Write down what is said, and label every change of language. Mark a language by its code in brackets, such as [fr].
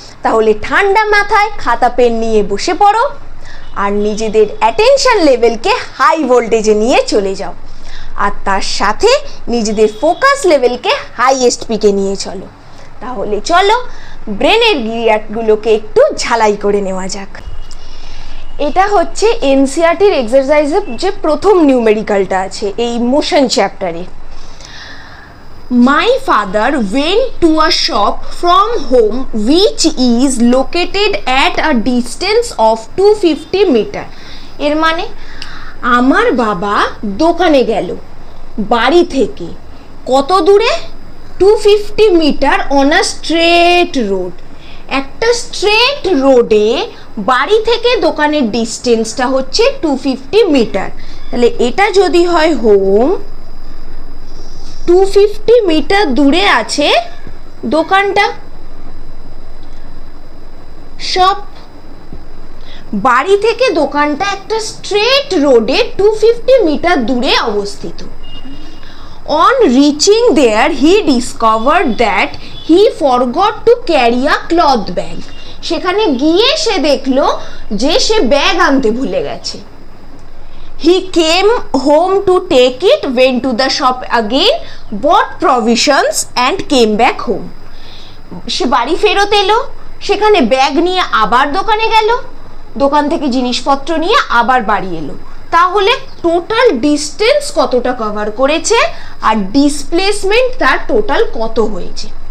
[bn] তাহলে ঠান্ডা মাথায় খাতা পেন নিয়ে বসে পড়ো আর নিজেদের অ্যাটেনশন লেভেলকে হাই ভোল্টেজে নিয়ে চলে যাও, আর তার সাথে নিজেদের ফোকাস লেভেলকে হাইয়েস্ট পিকে নিয়ে চলো। তাহলে চলো ব্রেনের গিরিয়াটগুলোকে একটু ঝালাই করে নেওয়া যাক। এটা হচ্ছে এনসিইআরটির এক্সারসাইজের যে প্রথম নিউমেরিক্যালটা আছে এই মোশন চ্যাপ্টারে। [en] My father went to a shop from home which is located at a distance of 250 meter. [bn] এর মানে আমার বাবা দোকানে গেল বাড়ি থেকে কত দূরে? 250 metre on a straight road. একটা স্ট্রেট রোডে বাড়ি থেকে দোকানের ডিস্টেন্সটা হচ্ছে 250 মিটার। তাহলে এটা যদি হয় হোম, 250 মিটার দূরে আছে দোকানটা, শপ। বাড়ি থেকে দোকানটা একটা স্ট্রেট রোডে 250 মিটার দূরে অবস্থিত। [en] On reaching there, he discovered that he forgot to carry a cloth bag. [bn] সেখানে গিয়ে সে দেখলো যে সে ব্যাগ আনতে ভুলে গেছে। [en] He came home to take it, went to the shop again, bought provisions and came back home. [bn] সে বাড়ি ফেরত এলো, সেখানে ব্যাগ নিয়ে আবার দোকানে গেল, দোকান থেকে জিনিসপত্র নিয়ে আবার বাড়ি এলো। তাহলে টোটাল ডিস্টেন্স কতটা কভার করেছে আর ডিসপ্লেসমেন্ট তার টোটাল কত হয়েছে?